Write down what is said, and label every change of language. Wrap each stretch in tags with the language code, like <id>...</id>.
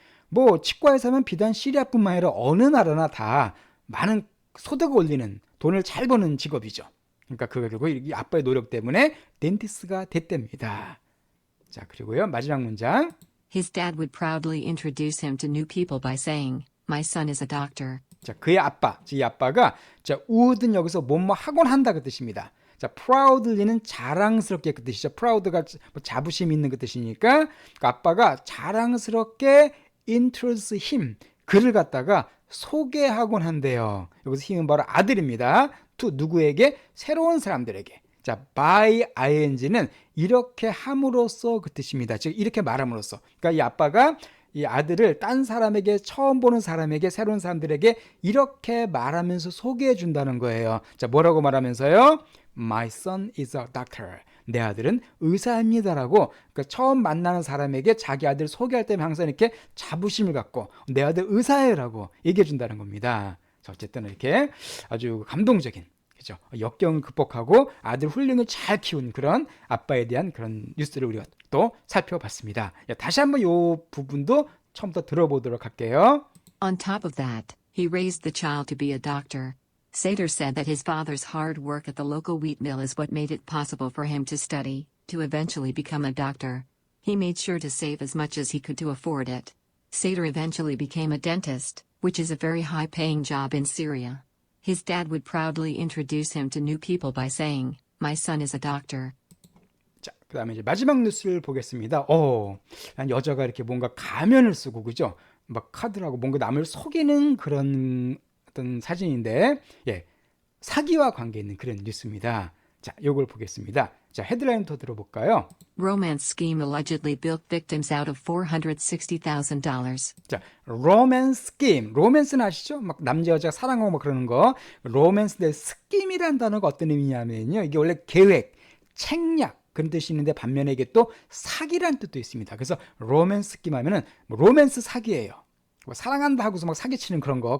<ko>뭐 치과의사면 비단 시리아뿐만 아니라 어느 나라나 다 많은 소득을 올리는 돈을 잘 버는 직업이죠. 그러니까 그거 결국 이 아빠의 노력 때문에 덴티스가 됐답니다. 자, 그리고요 마지막 문장.</ko> <en>His dad would proudly introduce him to new people by saying, "My son is a doctor."</en> <ko>자, 그의 아빠, 이 아빠가 자, would는 여기서 뭐뭐 하곤 한다 그 뜻입니다. 자, proudly는 자랑스럽게 그 뜻이죠. proud가 자부심 있는 그 뜻이니까 그 아빠가 자랑스럽게</ko> <en>introduce him</en> <ko>그를 갖다가 소개하곤 한대요. 여기서 힘은 바로 아들입니다. to 누구에게? 새로운 사람들에게. 자, by ing는 이렇게 함으로써 그 뜻입니다. 즉 이렇게 말함으로써. 그러니까 이 아빠가 이 아들을 딴 사람에게 처음 보는 사람에게 새로운 사람들에게 이렇게 말하면서 소개해 준다는 거예요. 자, 뭐라고 말하면서요?</ko> <en>My son is a doctor.</en> <ko>내 아들은 의사입니다라고 그러니까 처음 만나는 사람에게 자기 아들 소개할 때면 항상 이렇게 자부심을 갖고 내 아들 의사예요라고 얘기해 준다는 겁니다. 자, 어쨌든 이렇게 아주 감동적인 그죠? 역경을 극복하고 아들 훌륭히 잘 키운 그런 아빠에 대한 그런 뉴스를 우리가 또 살펴봤습니다. 다시 한번 이 부분도 처음부터 들어보도록 할게요.</ko> <en>On top of that, he raised the child to be a doctor. Seder said that his father's hard work at the local wheat mill is what made it possible for him to study, to eventually become a doctor. He made sure to save as much as he could to afford it. Seder eventually became a dentist, which is a very high-paying job in Syria. His dad would proudly introduce him to new people by saying, "My son is a doctor."</en> <ko>자, 그 다음에 이제 마지막 뉴스를 보겠습니다. 여자가 이렇게 뭔가 가면을 쓰고, 그죠? 막 카드라고 뭔가 남을 속이는 그런 어떤 사진인데, 예, 사기와 관계 있는 그런 뉴스입니다. 자, 요걸 보겠습니다. 자, 헤드라인부터 들어볼까요?</ko> <en>Romance scheme allegedly bilked victims out of $460,000.</en> <ko>자, 로맨스 스kim. 로맨스는 아시죠? 막 남자 여자가 사랑하고 막 그러는 거. 로맨스인데 스킴이라는 단어가 어떤 의미냐면요. 이게 원래 계획, 책략 그런 뜻이 있는데 반면에 이게 또 사기라는 뜻도 있습니다. 그래서 로맨스 스kim 하면은 뭐 로맨스 사기예요. 뭐 사랑한다 하고서 막 사기치는 그런 거.</ko>